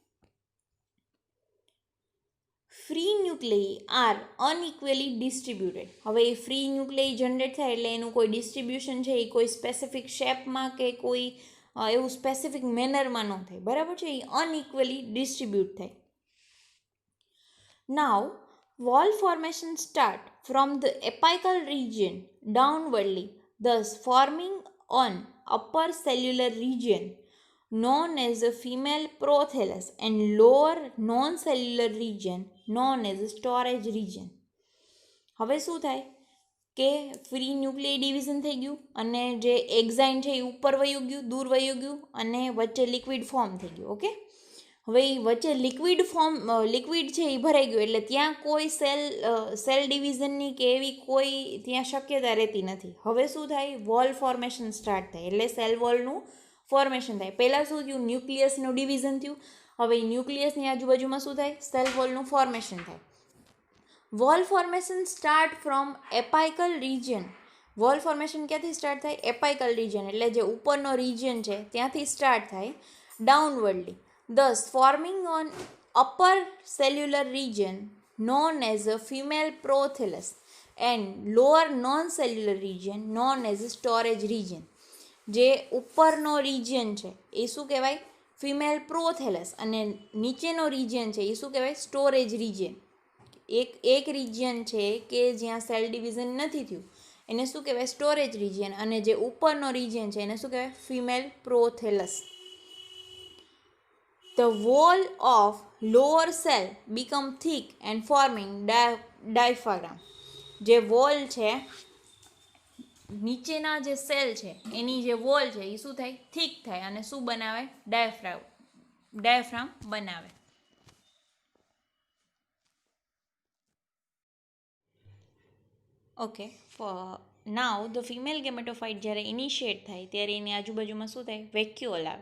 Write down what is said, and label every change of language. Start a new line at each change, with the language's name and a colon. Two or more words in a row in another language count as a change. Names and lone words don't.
English: free nucleus are unequally distributed.
Gujarati: હવે એ ફ્રી ન્યુક્લિયસ જનરેટ થાય એટલે એનું કોઈ ડિસ્ટ્રીબ્યુશન છે એ કોઈ સ્પેસિફિક શેપમાં કે કોઈ એવું સ્પેસિફિક મેનરમાં ન થાય, બરાબર છે? એ અનઇક્વલી ડિસ્ટ્રીબ્યુટ થાય.
English: નાવ wall formation start from the apical region downwardly, thus forming an upper cellular region known as a female prothallus and lower non-cellular region known as a storage region.
Gujarati: હવે શું થાય કે
English: free nuclear division
Gujarati: થઈ ગયું અને જે એક્ઝાઇન છે એ ઉપર વયું ગયું, દૂર વયું ગયું અને વચ્ચે લિક્વિડ ફોર્મ થઈ ગયું. ઓકે, હવે એ વચ્ચે લિક્વિડ છે એ ભરાઈ ગયું એટલે ત્યાં કોઈ સેલ ડિવિઝનની કે એવી કોઈ ત્યાં શક્યતા રહેતી નથી. હવે શું થાય,
English: wall formation start
Gujarati: થાય એટલે સેલ વોલનું ફોર્મેશન થાય. પહેલાં શું થયું, ન્યુક્લિયસનું ડિવિઝન થયું. હવે ન્યુક્લિયસની આજુબાજુમાં શું થાય, સેલ વોલનું ફોર્મેશન થાય.
English: wall formation start from apical region. wall formation
Gujarati: ક્યાંથી સ્ટાર્ટ થાય,
English: apical region
Gujarati: એટલે જે ઉપરનો રિજિયન છે ત્યાંથી સ્ટાર્ટ થાય ડાઉનવર્ડલી,
English: thus forming an upper cellular region known as a female prothallus and lower non-cellular region known as a storage region.
Gujarati: જે ઉપરનો રિજિયન છે એ શું કહેવાય,
English: female prothallus,
Gujarati: અને નીચેનો રિજિયન છે એ શું કહેવાય,
English: storage region.
Gujarati: એક રિજિયન છે કે જ્યાં
English: cell division
Gujarati: નથી થયું એને શું કહેવાય,
English: storage region,
Gujarati: અને જે ઉપરનો રિજિયન છે એને શું કહેવાય,
English: female prothallus. The wall of lower cell become thick and forming diaphragm.
Gujarati: જે વોલ છે, નીચેના જે સેલ છે એની જે વોલ છે એ શું થાય, થીક થાય અને શું બનાવે, ડાયાફ્રામ બનાવે. ઓકે,
English: now the female gametophyte
Gujarati: જ્યારે ઇનિશિએટ થાય ત્યારે એની આજુબાજુમાં શું થાય, વેક્યુઓલ આવે.